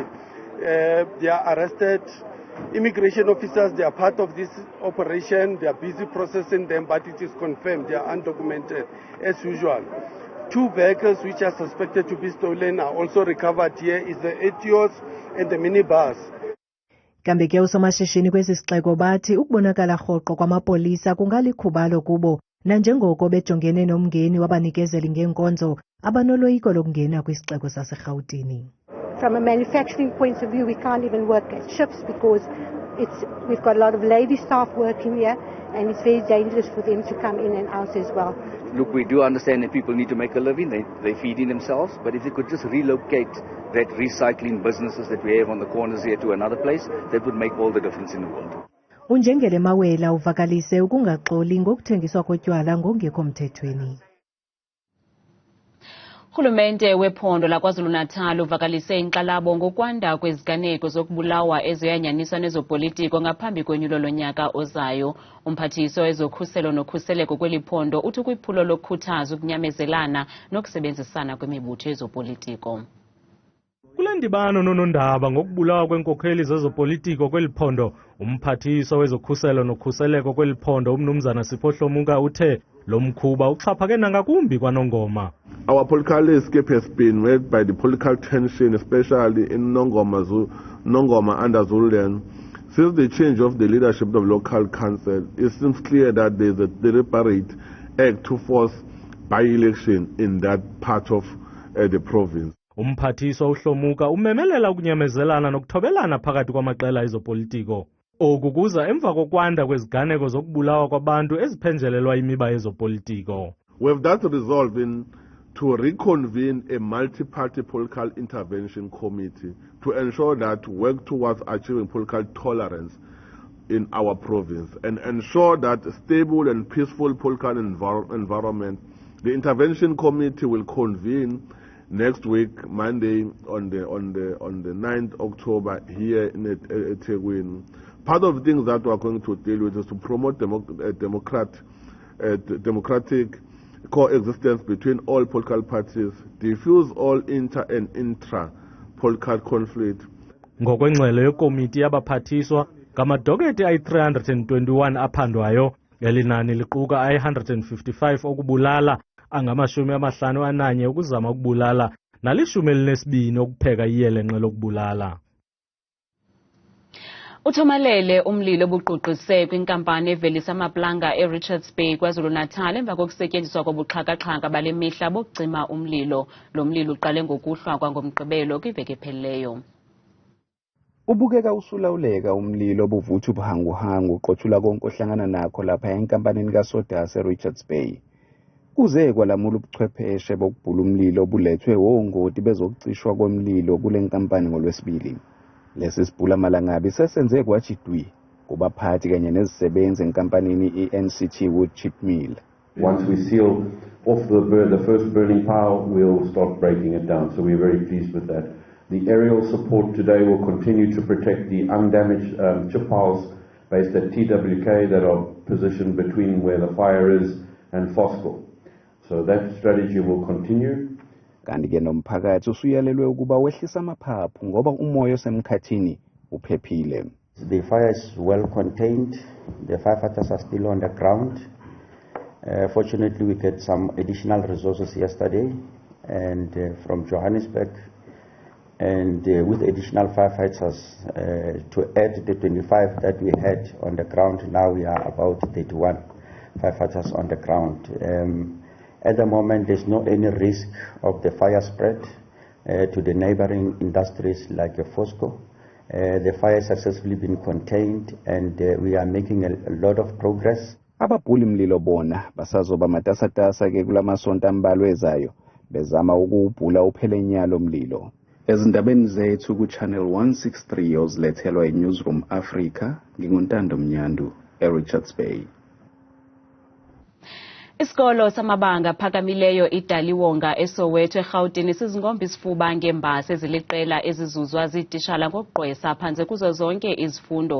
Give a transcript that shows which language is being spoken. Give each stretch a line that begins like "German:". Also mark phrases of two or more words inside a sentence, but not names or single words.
English: They are arrested. Immigration officers, they are part of this operation. They are busy processing them, but it is confirmed they are undocumented as usual. 2 vehicles which are suspected to be stolen are also recovered here, is the Etios and the minibus.
Xhosa: Kambe ke usomashishini kwesi sixeko bathi ukubonakala rhoqo kwamapolisa kungalikhubalo kubo nanjengoko bejongene nomngeni wabanikezeli ngenkonzo abanoloyiko lokungena kwisixeko saseRhawutini.
English: From a manufacturing point of view, we can't even work at ships because we've got a lot of lady staff working here, and it's very dangerous for them to come in and out as well. Look, we do understand that people need to make a living, they're feeding themselves, but if they could just relocate that recycling businesses that we have on the corners here to another place, that would make all the difference in the world.
Xhosa: Unjengele Mawela uvakalise ukungaxoli ngokuthengiswa kotywala ngongekho mthethweni. Urhulumente wephondo laKwaZulu Natal uvakalise Inkxalabo ngokwanda kweziganeko zokubulawa eziyanyaniswa nezopolitiko ngaphambi kwenyulo lonyaka ozayo. Umphathiswa wezokhuselo nokhuseleko kweli phondo uthi kwiphulo lokukhuthaza ukunyamezelana nokusebenzisana kwemibutho yezopolitiko. Kule ndibano nonondaba ngokubulawa kwenkokheli zezopolitiko kweli phondo, umphathiswa wezokhuselo nokhuseleko kweli phondo umnumzana Siphohlomuka uthe lo mkhuba uxhaphake nangakumbi kwaNongoma.
English: Our political landscape has been marked by the political tension, especially in Nongoma under Zululand. Since the change of the leadership of local council, it seems clear that there is a deliberate act to force by-election in that part of the province.
Xhosa: Umphathiswa uHlomuka umemelela ukunyamezelana nokuthobelana phakathi kwamaqela ezopolitiko. Oku kuza emva kokwanda kweziganeko zokubulawa kwabantu eziphenjelelwa imiba yezopolitiko.
English: With that resolving to reconvene a multi-party political intervention committee to ensure that work towards achieving political tolerance in our province and ensure that stable and peaceful political environment. The intervention committee will convene next week, Monday, on the 9th October here in eThekwini. Part of the things that we are going to deal with is to promote democratic coexistence between all political parties, diffuse all inter and intra-political conflict.
Xhosa: Ngokwengxelo yekomiti yabaphathiswa, ngamadoketi ayi-321 aphandwayo, elinani liquka ayi-155 okubulala, angama-51 ukuzama ukubulala, nali-12 ukupheka iyelenqe lokubulala. Uthomalele umlilo obuquqise kwinkampani evelisa amaplanga eRichards Bay KwaZulu Natal emva kokusetyenziswa kobuxhaka-xhaka bale mihla bokucima umlilo. Lo mlilo uqale ngokuhlwa kwangomgqibelo kwiveki ephelileyo.
Zulu: Ubukeka usulawuleka umlilo obuvuthi ubuhanguhangu uqothula konke ohlangana nakho lapha enkampanini kaSodasa eRichards Bay. Kuze kwalamula ubuchwepheshe bokubhula umlilo obulethwe wongoti bezokucishwa komlilo kule nkampani ngolwesibili. Lesi sibhula malangabi sesenze kwajidwi kubaphathi kanye nezisebenzi enkampanini iNCT Wood Chip Mill.
English: Once we seal off the first burning pile, we'll start breaking it down. So we're very pleased with that. The aerial support today will continue to protect the undamaged chip piles based at TWK that are positioned between where the fire is and Fosco. So that strategy will continue.
Zulu: Kanti ke nomphakathi usuyalelwe ukuba wehlisa amaphaphu ngoba umoya osemkhathini uphephile.
English: The fire is well contained. The firefighters are still on the ground. Fortunately, we get some additional resources yesterday and from Johannesburg, and with additional firefighters to add the 25 that we had on the ground. Now we are about 31 firefighters on the ground. At the moment, there's no any risk of the fire spread to the neighboring industries like Fosco. The fire has successfully been contained, and we are making a lot of progress.
Zulu: Ababhuli mlilo bona basazoba matasatasa ke kulamasonto ambalwa ezayo bezama ukubhula uphelenyalo mlilo. Ezindabeni zethu ku Channel 163 ozilethelwa eNewsroom Africa, nginguntando Mnyandu eRichards Bay.
Xhosa: Isikolo samabanga phakamileyo iDaliwonga eSoweto eRhawutini sizingomba isifuba ngembasa eziliqela ezizuzwa zitishala ngokugqwesa phantse kuzo zonke izifundo.